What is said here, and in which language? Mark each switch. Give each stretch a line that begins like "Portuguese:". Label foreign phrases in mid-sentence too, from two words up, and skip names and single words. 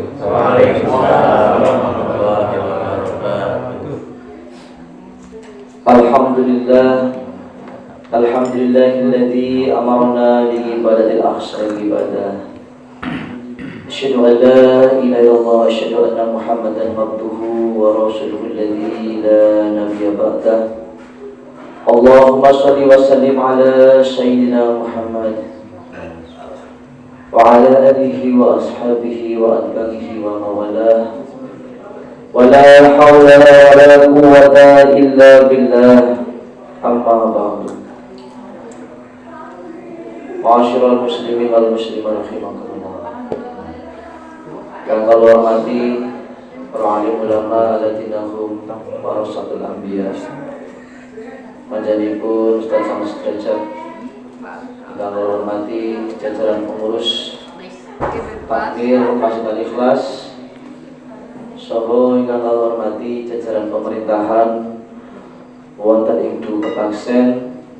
Arabic: وعليكم السلام ورحمة الله وبركاته. الحمد لله الذي أمرنا بعبادة أحسن عبادة. أشهد أن لا إله إلا الله وأشهد أن محمدا عبده ورسوله الذي لا نبي بعده. اللهم صل وسلم على سيدنا محمد وعلى آله وأصحابه وأتباعه ومن والاه. ولا حول ولا قوة إلا بالله. أما بعد. معاشر المسلمين والمسلمات رحمكم الله.
Javanese: Kang kula hormati para alim ulama
Arabic: الذين هم ورثة الأنبياء.
Javanese: Panjenenganipun Ustaz sang sederajat ingkang kula hormati jajaran pengurus takmir Masjid Al-Ikhlas saha ingkang kula hormati jajaran pemerintahan wonten ing Kepangsen